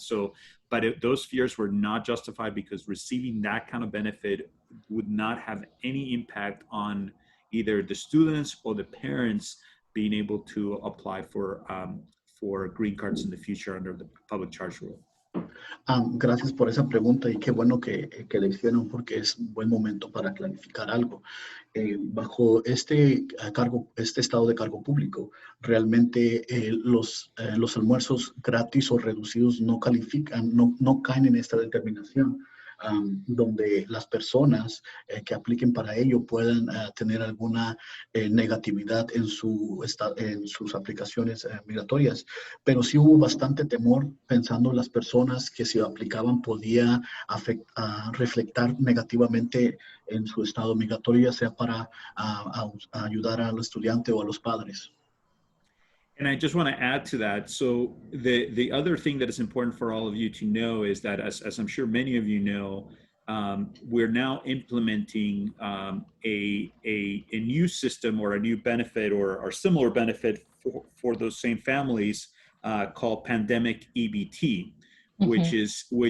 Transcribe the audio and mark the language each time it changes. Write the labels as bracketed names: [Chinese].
[English] So, but those fears were not justified because receiving that kind of benefit would not have any impact on either the students or the parents being able to apply for green cards in the future under the public charge rule. [Spanish] Gracias por esa pregunta y qué bueno que la hicieron porque es un buen momento para clarificar algo. Bajo este estado de cargo público, realmente los almuerzos gratis o reducidos no califican, no caen en esta determinación. Donde las personas que apliquen para ello puedan tener alguna negatividad en sus aplicaciones migratorias. Pero sí hubo bastante temor pensando las personas que si aplicaban podía reflectar negativamente en su estado migratorio, ya sea para ayudar al estudiante o a los padres. [English] And I just want to add to that. So the other thing that is important for all of you to know is that, as I'm sure many of you know, we're now implementing a new system or a new benefit or similar benefit for those same families called pandemic EBT, mm-hmm.